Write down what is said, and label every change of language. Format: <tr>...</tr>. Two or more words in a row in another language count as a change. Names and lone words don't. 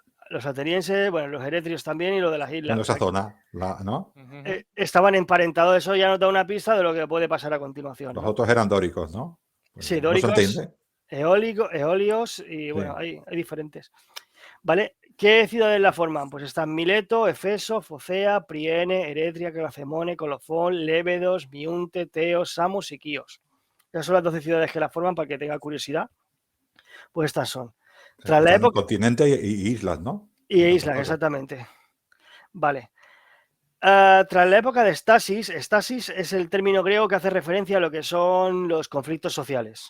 <es>Los atenienses, bueno, los eretrios también y lo de las islas. Bueno, O sea, esa zona, ¿no? estaban emparentados, eso ya nos da una pista de lo que puede pasar a continuación, Los ¿no? otros eran dóricos, ¿no? Pues Sí, no se dóricos, entiende. eolios y bueno, hay diferentes. ¿Vale? ¿Qué ciudades la forman? Pues están Mileto, Efeso, Focea, Priene, Eretria, Calacemone, Colofón, Lébedos, Miunte, Teos, Samos y Quíos. Esas son las 12 ciudades que la forman para que tenga curiosidad. Pues estas son. Tras la Están en época... continente y islas, ¿no? Y islas, exactamente. Vale. Tras la época de estasis es el término griego que hace referencia a lo que son los conflictos sociales.</es>